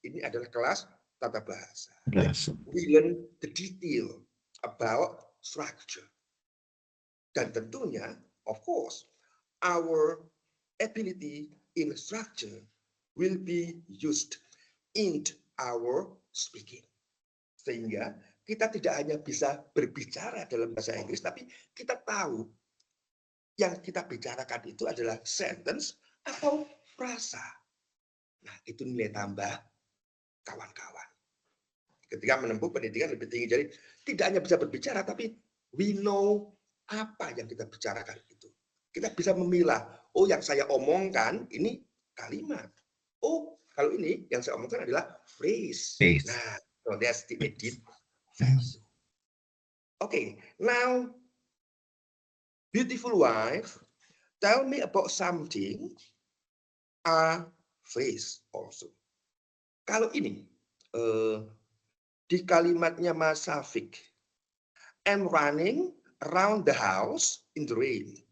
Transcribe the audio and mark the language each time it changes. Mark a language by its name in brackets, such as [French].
[Indonesian] Ini adalah kelas tata bahasa. [English] Yes. We learn the detail about structure. [Indonesian] Dan tentunya, [English] of course, our ability in structure will be used in our speaking. [Indonesian] Sehingga kita tidak hanya bisa berbicara dalam bahasa Inggris, tapi kita tahu yang kita bicarakan itu adalah sentence atau frasa. Nah, itu nilai tambah kawan-kawan. Ketika menempuh pendidikan lebih tinggi, jadi tidak hanya bisa berbicara, tapi [English] we know [Indonesian] apa yang kita bicarakan itu. Kita bisa memilah, oh yang saya omongkan ini kalimat. Oh, kalau ini yang saya omongkan adalah phrase. [English] Phrase. Nah, so that's the added value. Okay, now, beautiful wife, tell me about something, a phrase also. [Indonesian] Kalau ini, di kalimatnya Mas Safik, [English] I'm running around the house in the rain.